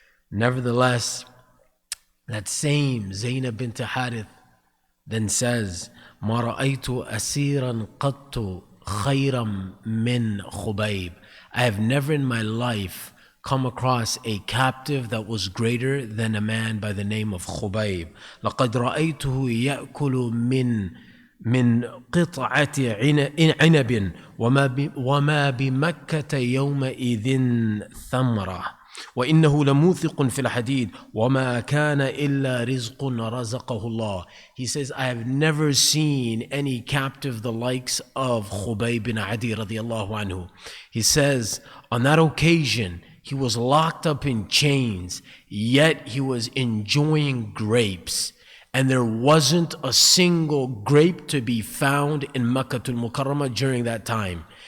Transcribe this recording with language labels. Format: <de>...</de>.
<en>Nevertheless, that same Zainab bint Harith then says,</en> <ar>ما رأيت أسيرا قط خيرا من خبيب.</ar> <en>I have never in my life come across a captive that was greater than a man by the name of Shoaib.</en> <ar>لقد رأيته يأكل من قطعة عنب وما بمكة يومئذ ثمرة وإنه لموثق في الحديد وما كان إلا رزق رزقه الله.</ar> <en>He says, I have never seen any captive the likes of Shoaib bin Adi radiallahu anhu. He says, on that occasion, he was locked up in chains, yet he was enjoying grapes. And there wasn't a single grape to be found in Makkatul Mukarramah during that time.</en>